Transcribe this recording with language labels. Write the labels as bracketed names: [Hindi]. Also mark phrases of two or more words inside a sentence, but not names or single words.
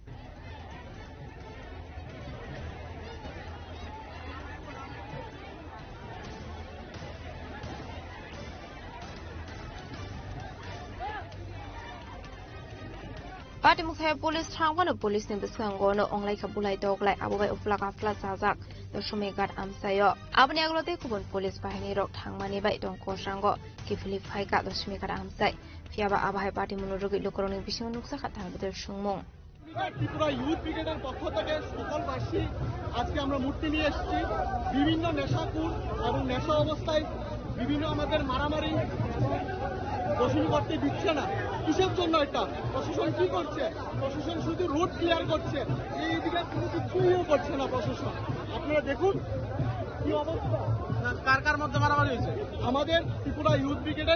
[Bodo] पार्टी मुखाय पुलिस थांबानो पुलिसनि बिसिङावनो अंलाय खाबलाय दगलाय आबोबाय उफ्ला गाफ्ला जाजाक दशमी घाट आमसायो आबनि आगलते गुबुन पुलिस बाहिनी रक थांमानि बाय दंखसांगो किफुलि फायका दशमी घाट आमसाय फियाबा आबाहाय पार्टी मुनुरुगि लोकरनि बिसिङ नुकसा खातार बिदर सुंमुं [Bangla] ত্রিপুরা ইউথ ব্রিগেডের পক্ষ থেকে সকলবাসী আজকে আমরা মূর্তি নিয়ে এসেছি বিভিন্ন নেশাকুর এবং নেশা অবস্থায় বিভিন্ন আমাদের মারামারি দোষী করতে দিচ্ছে না কিসের জন্য এটা প্রশাসন কি করছে প্রশাসন শুধু [English] road clear [Bangla] করছে এইদিকে কোনো কিছুই করছে না প্রশাসন আপনারা দেখুন কি অবস্থা কার কার মধ্যে মারামারি হয়েছে আমাদের ত্রিপুরা ইউথ ব্রিগেডের